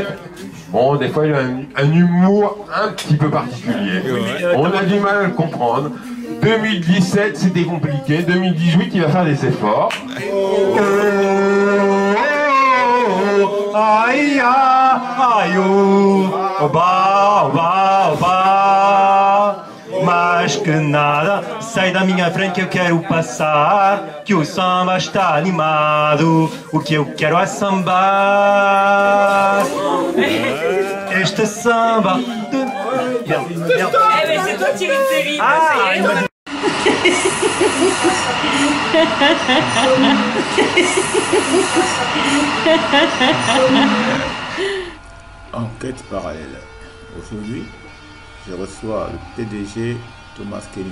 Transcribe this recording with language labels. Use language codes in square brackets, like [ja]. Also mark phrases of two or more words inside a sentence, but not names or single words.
[fr] Bon, des fois, il a un humour un petit peu particulier. On a du mal à le comprendre. 2017, c'était compliqué. 2018, il va faire des efforts. Aïe, aïe, [pt] oba, oba, oba. Mais que nada, sai da minha frente que eu quero passar. Que o samba está animado, o que eu quero é sambar. Este samba. [fr] Eh ben c'est toi Thierry Thierry. Enquête parallèle. Aujourd'hui, je reçois le PDG Thomas Kenny.